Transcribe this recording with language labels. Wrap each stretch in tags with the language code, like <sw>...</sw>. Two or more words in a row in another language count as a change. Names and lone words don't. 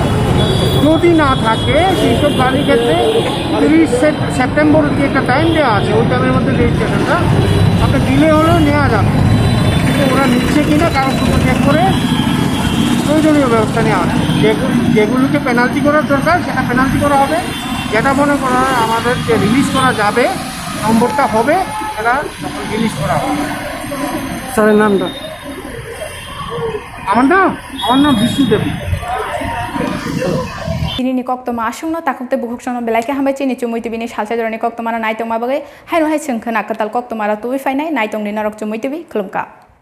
<bn>যদি না থাকে সেই সব গাড়ির ক্ষেত্রে 30 সেপ্টেম্বর যে একটা টাইম দেওয়া আছে, ওই টাইমের মধ্যে রেজিস্ট্রেশনটা আপনার ডিলে হলেও নেওয়া যাবে, কিন্তু ওরা নিচ্ছে কিনা কাগজপত্র চেক করে প্রয়োজনীয় ব্যবস্থা নেওয়া হবে। যেগুলোকে পেনাল্টি করার দরকার সেটা পেনাল্টি করা হবে, যেটা মনে করা হয় আমাদের যে রিলিজ করা যাবে নম্বরটা হবে সেটা তখন রিলিজ করা হবে। স্যারের নামটা? আমার নাম বিষ্ণুদেবী।</bn> <trp>Ini Koktwma asungno takukte buhuksono belai ke hambai chini Chumui TV ni Salsa Jorani Koktwma na naitong mabagai hai no hai sengkhana katal Koktwma ra tuwi fainai naitong ni narok Chumui TV khulumka.</trp>